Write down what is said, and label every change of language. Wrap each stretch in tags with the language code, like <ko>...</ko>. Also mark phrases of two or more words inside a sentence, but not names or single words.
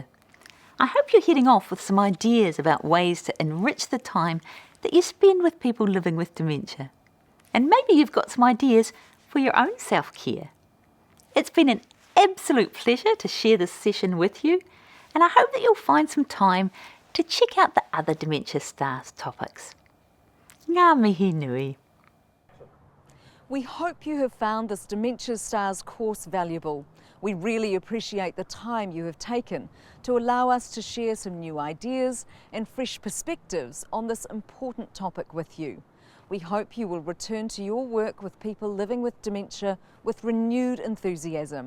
<en>I hope you're heading off with some ideas about ways to enrich the time that you spend with people living with dementia. And maybe you've got some ideas for your own self-care. It's been an absolute pleasure to share this session with you, and I hope that you'll find some time to check out the other Dementia STARs topics.</en> <mi>Ngā mihi nui.</mi> <en>We hope you have found this Dementia STARs course valuable. We really appreciate the time you have taken to allow us to share some new ideas and fresh perspectives on this important topic with you. We hope you will return to your work with people living with dementia with renewed enthusiasm.</en>